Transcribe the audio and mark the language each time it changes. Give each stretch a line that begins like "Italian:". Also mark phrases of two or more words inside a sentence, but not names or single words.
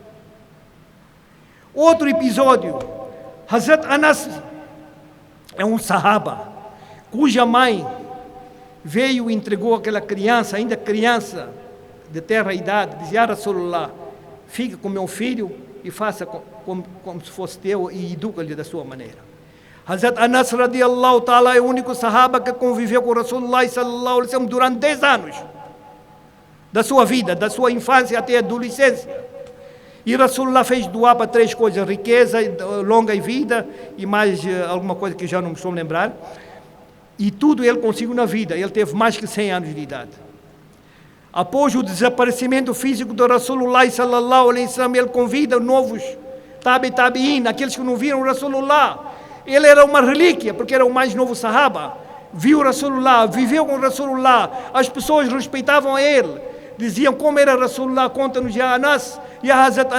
Portuguese: Outro episódio, Hazrat Anas é um sahaba, cuja mãe veio e entregou aquela criança, ainda criança de terra idade, dizia: Rasulullah, fica com meu filho e faça como se fosse teu e educa-lhe da sua maneira. Hazrat Anas
Arabic: رضي الله تعالى
Portuguese: é o único sahaba que conviveu com Rasulullah
Arabic: صلى الله عليه وسلم
Portuguese: durante 10 anos da sua vida, da sua infância até a adolescência. E Rasulullah fez doar para 3 coisas: riqueza, longa vida e mais alguma coisa que já não me estou a lembrar. E tudo ele conseguiu na vida. Ele teve mais que 100 anos de idade. Após o desaparecimento físico de Rasulullah
Arabic: صلى الله عليه وسلم,
Portuguese: ele convida novos tabi'in, aqueles que não viram Rasulullah. Ele era uma relíquia, porque era o mais novo sahaba. Viu Rasulullah, viveu com Rasulullah. As pessoas respeitavam a ele. Diziam: como era Rasulullah, conta-nos, Ya Anas, Ya Hazrat Anas.